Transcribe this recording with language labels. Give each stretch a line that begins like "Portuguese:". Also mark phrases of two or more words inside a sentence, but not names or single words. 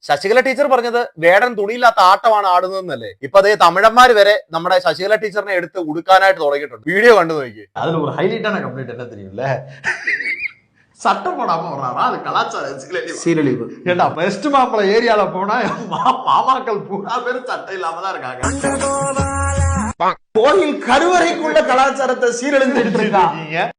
Malayalam: ശശികല ടീച്ചർ പറഞ്ഞത് വേടൻ തുണിയില്ലാത്ത ആട്ടമാണ് ആടുന്നതെന്നല്ലേ? ഇപ്പൊ അതേ തമിഴന്മാര് വരെ നമ്മുടെ ശശികല ടീച്ചറിനെ എടുത്ത് ഉടുക്കാനായിട്ട് തുടങ്ങിയിട്ടുണ്ട്. വീഡിയോ കണ്ടു നോക്കി.
Tamil: அதுல ஒரு ஹைலைட்டான கம்ப்ளைண்ட் என்ன தெரியும்ல, சட்டம் போடாம வர்றாரா, அது கலாச்சார சீரழிவு. ஏண்டா பெஸ்ட் மாப்பிள ஏரியால போனா மாமாக்கள் பூரா பேர் சட்டை இல்லாம தான் இருக்காங்க. கோயில் கருவறைக்குள்ள கலாச்சாரத்தை சீரழிந்து இருக்கீங்க.